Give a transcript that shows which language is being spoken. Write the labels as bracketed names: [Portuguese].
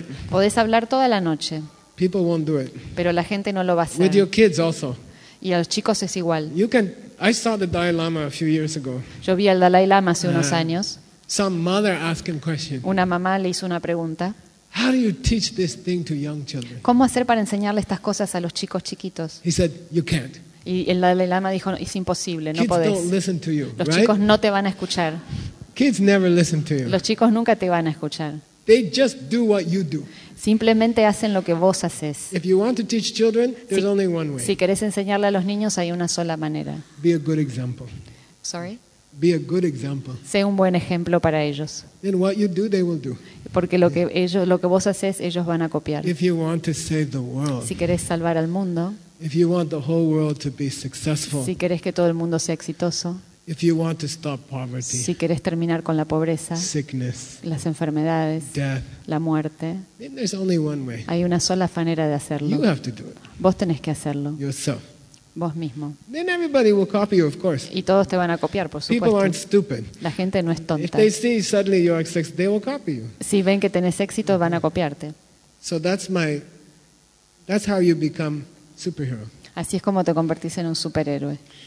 [Spanish] Podés hablar toda la noche, pero la gente no lo va a hacer. Y a los chicos es igual. [English] I saw the Dalai Lama a few years ago. [Spanish] Yo vi al Dalai Lama hace unos años. [English] Some mother asked him a question. [Spanish] Una mamá le hizo una pregunta. [English] How do you teach this thing to young children? [Spanish] ¿Cómo hacer para enseñarle estas cosas a los chicos chiquitos? [English] He said, you can't. [Spanish] Y el Dalai Lama dijo, es imposible, no podés. [English] Kids don't listen to you, [Spanish] los chicos no te van a escuchar. [English] Kids never listen to you. [Spanish] Los chicos nunca te van a escuchar. [English] They just do what you do. [Spanish] Simplemente hacen lo que vos haces. [English] If you want to teach children, there's only one way. [Spanish] Si querés enseñarle a los niños, hay una sola manera. [English] Be a good example. Sorry? Be a good example. [Spanish] Sé un buen ejemplo para ellos. [English] Then what you do, they will do. [Spanish] Porque lo que ellos, lo que vos haces, ellos van a copiar. [English] If you want to save the world. [Spanish] Si querés salvar al mundo. [English] If you want the whole world to be successful. [Spanish] Si querés que todo el mundo sea exitoso. [English] If you want to stop poverty, [Spanish] si querés terminar con la pobreza, [English] sickness, [Spanish] las enfermedades, [English] death, [Spanish] la muerte, [English] then there's only one way. [Spanish] Hay una sola manera de hacerlo. [English] You have to do it. [Spanish] Vos tenés que hacerlo. [English] Yourself. [Spanish] Vos mismo. [English] Then everybody will copy you, of course. [Spanish] Y todos te van a copiar, por supuesto. [English] People aren't stupid. [Spanish] La gente no es tonta. [English] If they see suddenly you are successful, they will copy you. [Spanish] Si ven que tenés éxito, van a copiarte. [English] So that's how you become superhero. [Spanish] Así es como te convertís en un superhéroe.